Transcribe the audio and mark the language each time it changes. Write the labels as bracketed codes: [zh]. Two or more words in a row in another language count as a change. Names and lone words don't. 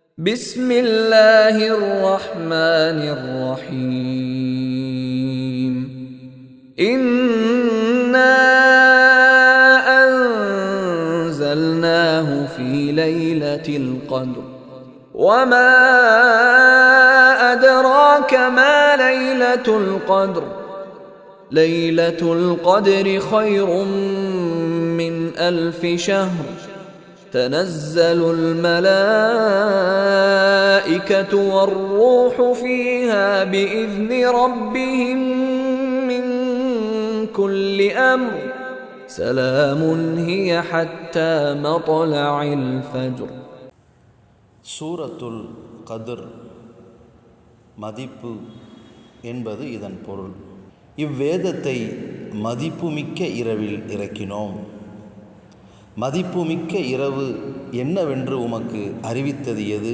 [ar] بسم الله الرحمن الرحيم إنا أنزلناه في ليلة القدر وما أدراك ما ليلة القدر ليلة القدر خير من 1000 شهر تنزل الملائكة والروح فيها بإذن ربهم من كل أمر سلام هي حتى مطلع الفجر. [ta] சூரத்துல் கத்ர் மதிப்பு என்பது இதன் பொருள். இவ்வேதத்தை மதிப்புமிக்க இரவில் இறக்கினோம். மதிப்புமிக்க இரவு என்னவென்று உமக்கு அறிவித்தது எது?